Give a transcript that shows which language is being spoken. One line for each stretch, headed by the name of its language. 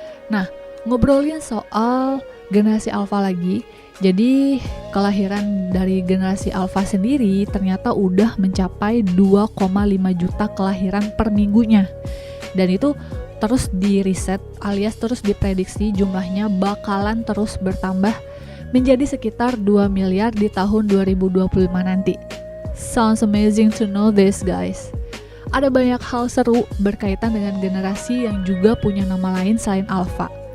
Indonesian: Nah, ngobrolin soal generasi Alpha lagi, jadi kelahiran dari generasi Alpha sendiri ternyata udah mencapai 2,5 juta kelahiran per minggunya. Dan itu terus di riset alias terus diprediksi jumlahnya bakalan terus bertambah menjadi sekitar 2 miliar di tahun 2025 nanti.
English: Sounds amazing to know this guys.
Indonesian: Ada banyak hal seru berkaitan dengan generasi yang juga punya nama lain selain Alpha.